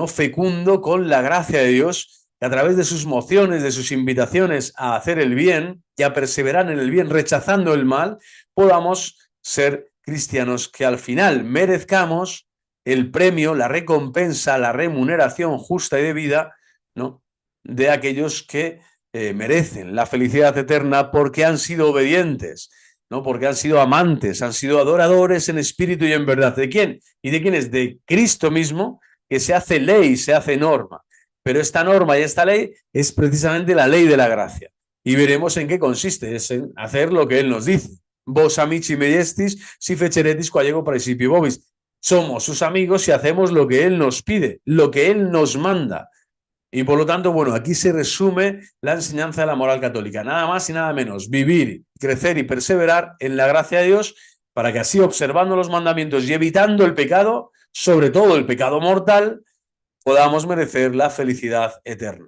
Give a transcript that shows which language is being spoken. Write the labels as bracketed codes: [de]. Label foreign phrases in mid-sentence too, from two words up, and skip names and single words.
[es] fecundo con la gracia de Dios, que a través de sus mociones, de sus invitaciones a hacer el bien y a perseverar en el bien, rechazando el mal, podamos ser cristianos que al final merezcamos el premio, la recompensa, la remuneración justa y debida, ¿no?, de aquellos que merecen la felicidad eterna porque han sido obedientes, ¿no?, porque han sido amantes, han sido adoradores en espíritu y en verdad. ¿De quién? ¿Y de quién es? De Cristo mismo, que se hace ley, se hace norma. Pero esta norma y esta ley es precisamente la ley de la gracia. Y veremos en qué consiste, es en hacer lo que Él nos dice. [la] Vos amici me estis, si feceretis quaego principio vobis. [es] Somos sus amigos si hacemos lo que Él nos pide, lo que Él nos manda. Y por lo tanto, bueno, aquí se resume la enseñanza de la moral católica. Nada más y nada menos, vivir, crecer y perseverar en la gracia de Dios, para que así, observando los mandamientos y evitando el pecado, sobre todo el pecado mortal, podamos merecer la felicidad eterna.